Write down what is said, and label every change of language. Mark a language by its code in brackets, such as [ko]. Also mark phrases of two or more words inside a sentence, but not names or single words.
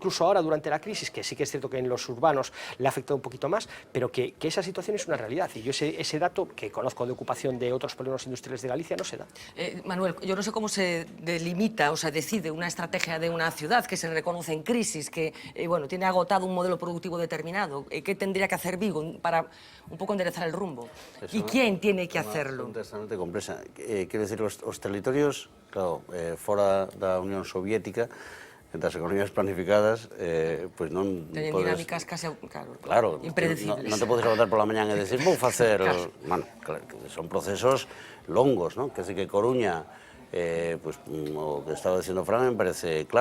[es] Incluso ahora durante la crisis, que sí que es cierto que en los urbanos le ha afectado un poquito más, pero que esa situación es una realidad y yo ese dato que conozco de ocupación de otros polígonos industriales de Galicia no se da. Manuel, yo no sé cómo se delimita o se decide una estrategia de una ciudad que se reconoce en crisis, que bueno, tiene agotado un modelo productivo determinado. ¿Qué tendría que hacer Vigo para un pouco enderezar el rumbo? ¿Y quién tiene que hacerlo? [gl] Quero dicir, os territorios, claro, fora da Unión Soviética, das economías planificadas, pois non Teñen podes... dinámicas casi, claro, impredecibles. Non te podes levantar pola mañán e decir, vou facer... Claro. Bueno, claro, son procesos longos, non? Que que Coruña, pues, o que estaba dicindo Fran, me parece claro.